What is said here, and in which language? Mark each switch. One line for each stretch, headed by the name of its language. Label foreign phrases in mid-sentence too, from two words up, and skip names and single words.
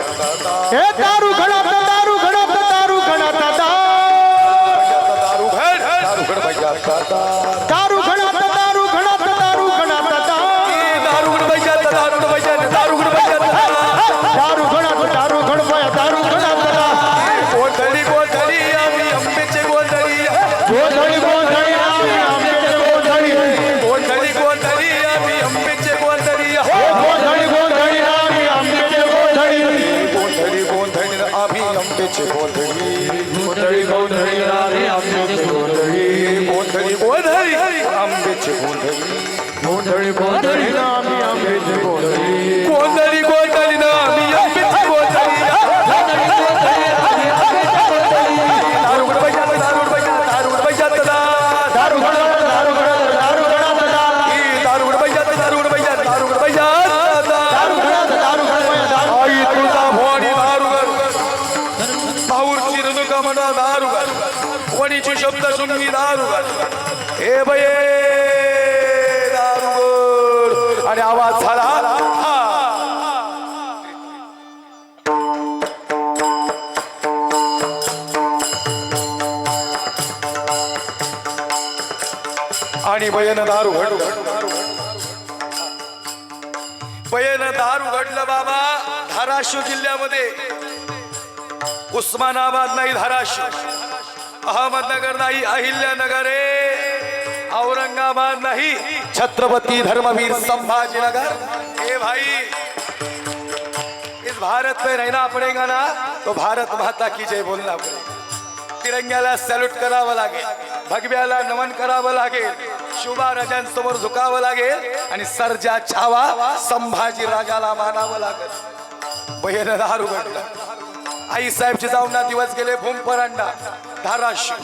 Marathi: हे दारू घडात दारू घडात दारू घडात दारुगड भैया दारू घडात दारू घडात दारू घडात दारुगड भैया दारुगड भैया दारुगड भैया दारू घडात दारू घडपाया दारू घडात गोंधळी गोंधळी आम्ही आंब्याचे गोंधळी गोधडी गोधडी आम्ही आंब्याचे गोधडी गोंधळी गोंधळी आम्ही आंब्याचे गोंधळी गोधडी गोधडी आम्ही आंब्याचे गोधडी गोंधळी गोंधळी आम्ही आंब्याचे गोंधळी गोधडी गोधडी आम्ही आंब्याचे गोधडी गोंधळी गोंधळी आंब्याचे गोंधळी गोधडी गोधडी आम्ही आंब्याचे गोधडी गोंधळी गोंधळी ना आम्ही आंब्याचे गोंधळी दारुगड भैया दारुगड भैया दारुगड भैया दारू घडात दारू घडात दारू घडात दारुगड भैया दारुगड भैया दारुगड भैया दारू घडात दारू घडपाया दारू आई तुझा भोणी दारुगड भाऊरची ऋणुका म्हणा दारुगड वणीची शब्द सुंगी दारुगड हे बये दारुगड आणि आवाज झाला आणि बयन दारू घडू बयन दारू घडलं बाबा धाराशिव जिल्ह्यामध्ये उस्मानाबाद नाही धाराशिव अहमदनगर नाही अहिल्यानगर आहे औरंगाबाद नहीं छत्रपति धर्मवीर संभाजीनगर।
Hindi: ए भाई इस भारत में रहना पड़ेगा ना तो भारत माता की जय बोलना पड़ेगा।
Marathi: तिरंग्याला सॅल्यूट करावं लागेल, भगव्याला नमन करावं लागेल, शुभा राजांसमोर झुकावं लागेल आणि सर्जा छावा संभाजी राजाला मानावं लागेल। बहिण दारू घडलं आई साहेबचे जाऊन ना दिवस गेले भूमपरांडा धाराशिव।